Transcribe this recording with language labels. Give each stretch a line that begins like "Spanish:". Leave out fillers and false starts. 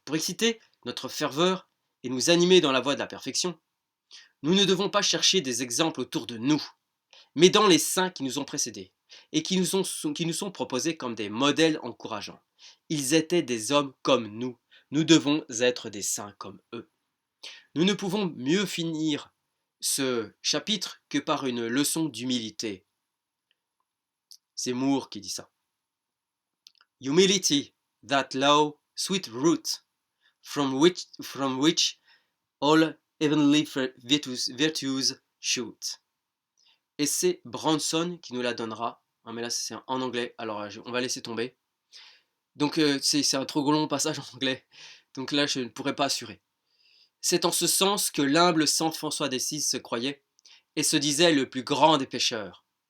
French: Pour exciter notre ferveur et nous animer dans la voie de la perfection, nous ne devons pas chercher des exemples autour de nous, mais dans les saints qui nous ont précédés et qui nous sont proposés comme des modèles encourageants. Ils étaient des hommes comme nous devons être des saints comme eux. Nous ne pouvons mieux finir ce chapitre que par une leçon d'humilité. C'est Moore qui dit ça.
English: Humility, that low, sweet root, from which all heavenly virtues shoot.
French: Et c'est Bronson qui nous la donnera. Ah, mais là c'est en anglais, alors on va laisser tomber. Donc c'est un trop long passage en anglais, donc là je ne pourrais pas assurer. C'est en ce sens que l'humble saint François d'Assise se croyait et se disait le plus grand des pécheurs.